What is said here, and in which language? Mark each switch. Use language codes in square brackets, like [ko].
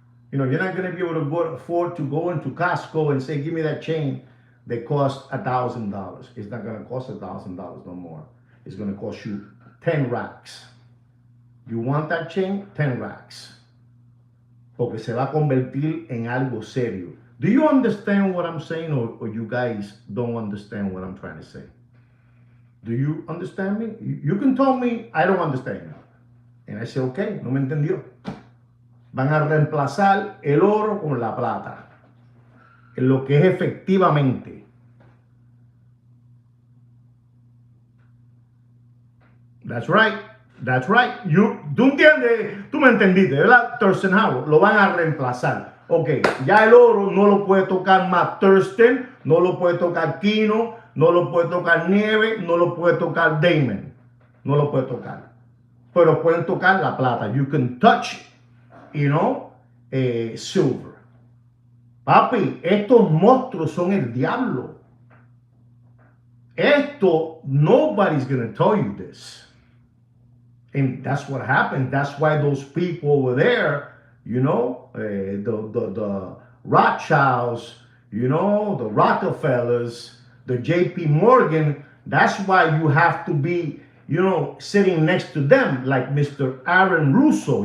[en] You know, you're not gonna be able to afford to go into Costco and say, give me that chain that costs $1,000. It's not gonna cost $1,000 no more. It's gonna cost you 10 racks. You want that chain? 10 racks. [es] Porque se va a convertir en algo serio. [en] Do you understand what I'm saying, or you guys don't understand what I'm trying to say? Do you understand me? You can tell me I don't understand you. And I say, okay, [es] no me entendió. Van a reemplazar el oro con la plata. En lo que es efectivamente. [en] That's right. That's right. [es] Tú entiendes, tú me entendiste, ¿verdad? Thurston Howard, lo van a reemplazar. Ok, ya el oro no lo puede tocar más Thurston, no lo puede tocar Kino, no lo puede tocar Nieve, no lo puede tocar Damon. No lo puede tocar. Pero pueden tocar la plata. [en] You can touch, you know, silver. [es] Papi, estos monstruos son el diablo. Esto, [en] nobody's going to tell you this. And that's what happened. That's why those people over there, you know, the Rothschilds, you know, the Rockefellers, the JP Morgan, that's why you have to be, you know, sitting next to them, like Mr. Aaron Russo.